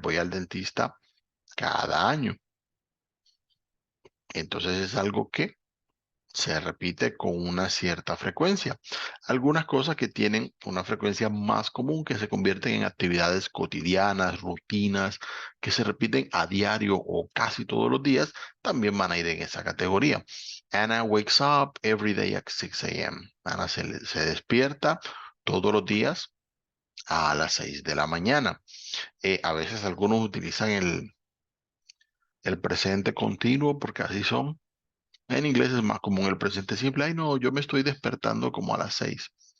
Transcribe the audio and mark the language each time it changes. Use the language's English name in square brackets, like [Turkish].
[Spanish] Voy al dentista cada año. Entonces es algo que se repite con una cierta frecuencia. Algunas cosas que tienen una frecuencia más común, que se convierten en actividades cotidianas, rutinas, que se repiten a diario o casi todos los días, también van a ir en esa categoría. [English] Anna wakes up every day at 6 a.m. [Spanish] Ana se despierta todos los días a las 6 de la mañana. A veces algunos utilizan el presente continuo porque así son. En inglés es más común el presente simple. Ay, no, yo me estoy despertando como a las 6.